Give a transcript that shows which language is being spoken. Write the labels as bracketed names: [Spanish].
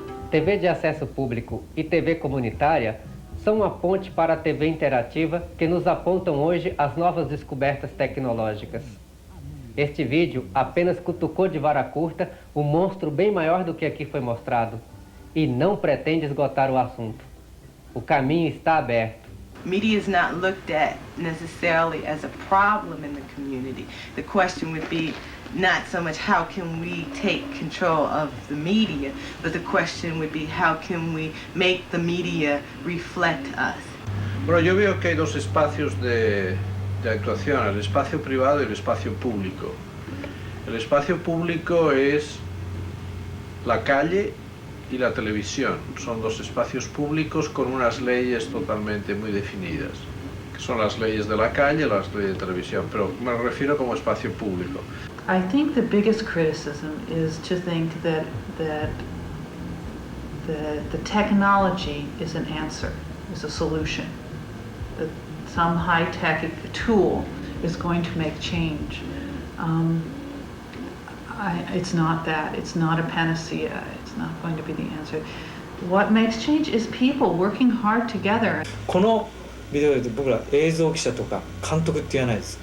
[Portuguese] TV de acesso público e TV comunitária são uma ponte para a TV interativa que nos apontam hoje as novas descobertas tecnológicas. Este vídeo apenas cutucou de vara curta um monstro bem maior do que aqui foi mostrado e não pretende esgotar o assunto. O caminho está aberto. [English] Media is not looked at necessarily as a problem in the community. The question would be, not so much how can we take control of the media, but the question would be how can we make the media reflect us. [Spanish] Bueno, yo veo que hay dos espacios de actuación, el espacio privado y el espacio público. El espacio público es la calle y la televisión. Son dos espacios públicos con unas leyes totalmente muy definidas, que son las leyes de la calle y las leyes de televisión, pero me refiero como espacio público. [English] I think the biggest criticism is to think that the technology is an answer, is a solution. That some high-tech tool is going to make change. It's not that. It's not a panacea. It's not going to be the answer. What makes change is people working hard together. [Japanese] このビデオで僕ら映像記者とか監督って言わないです。